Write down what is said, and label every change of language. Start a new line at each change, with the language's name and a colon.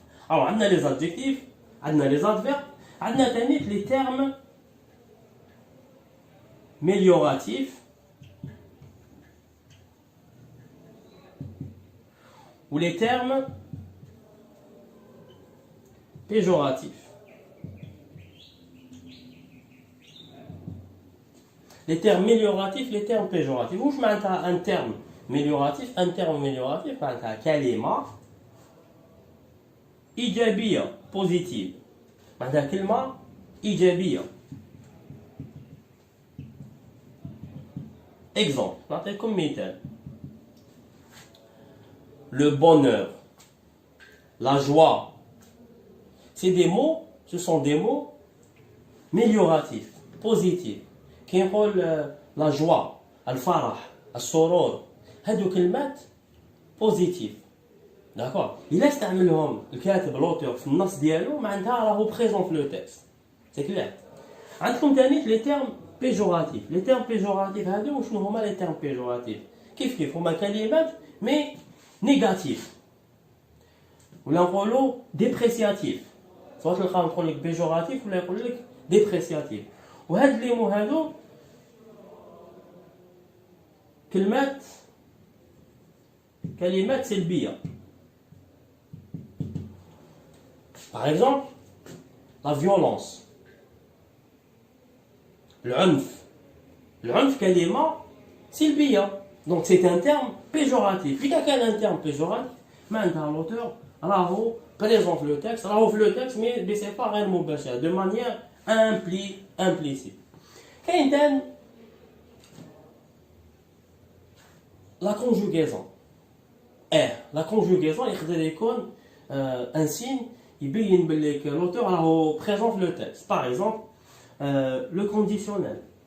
Arabic: او عندنا لي زادجيكتيف، عندنا لي زادفيرب، عندنا ثاني لي تيرم ميليوراتيف
French: ou les termes péjoratifs. Les termes amélioratifs, les termes péjoratifs.
Arabic: واش معناتها
French: un terme amélioratif؟
Arabic: un terme amélioratif معناتها كلمة إيجابية positive، معناتها كلمة إيجابية. exemple نعطيكم مثال.
French: Le bonheur, la joie, c'est des mots, ce sont des mots amélioratifs, positifs.
Arabic: كي نقول
French: la joie,
Arabic: الفرح، السرور، هادو كلمات بوزيتيف. داكور. إلا استعملهم الكاتب لوتور في النص ديالو معناتها راهو بريزون في لو تكست. سي كلير. عندكم ثاني لي تيرم بيجوراتيف. لي تيرم بيجوراتيف هادو شنو هما لي تيرم بيجوراتيف؟ كيف هما كلمات مي نيجاتيف، ولا نقولوا ديبريسياتيف. سواء تلقاو نقول لك بيجوراتيف ولا يقول لك ديبريسياتيف. وهاد لي مو هادو كلمات سلبيه.
French: par exemple la violence.
Arabic: العنف كلمه سلبيه.
French: donc c'est un terme péjoratif.
Arabic: إذا كان
French: un terme péjoratif معناتها l'auteur راهو présente le texte راهو في le texte mais بصفه غير مباشره de manière implicite.
Arabic: كاين تاني la conjugaison.
French: la conjugaison
Arabic: يقدر يكون
French: un signe يبين باللي l'auteur راهو présente le texte. par exemple le conditionnel.